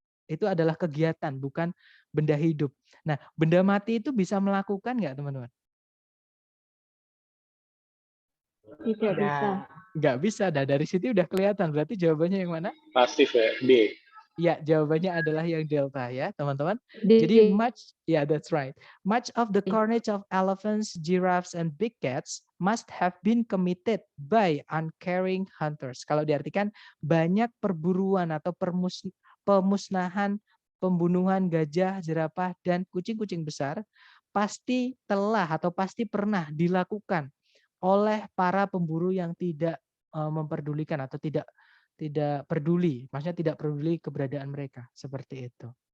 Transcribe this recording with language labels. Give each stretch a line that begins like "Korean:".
Indonesian: Itu adalah kegiatan, bukan benda hidup. Nah, benda mati itu bisa melakukan nggak, teman-teman? Tidak bisa. Nggak bisa. Nah, dari situ udah kelihatan. Berarti jawabannya yang mana? Pasif ya, D. Ya, jawabannya adalah yang delta ya, teman-teman. D. Jadi
English: that's right. Much of the carnage of elephants, giraffes, and big cats must have been committed by uncaring hunters.
Indonesian: Kalau diartikan banyak perburuan atau pemusnahan, pembunuhan gajah, jerapah, dan kucing-kucing besar pasti telah atau pasti pernah dilakukan oleh para pemburu yang tidak memperdulikan atau tidak peduli, maksudnya tidak peduli keberadaan mereka, seperti itu.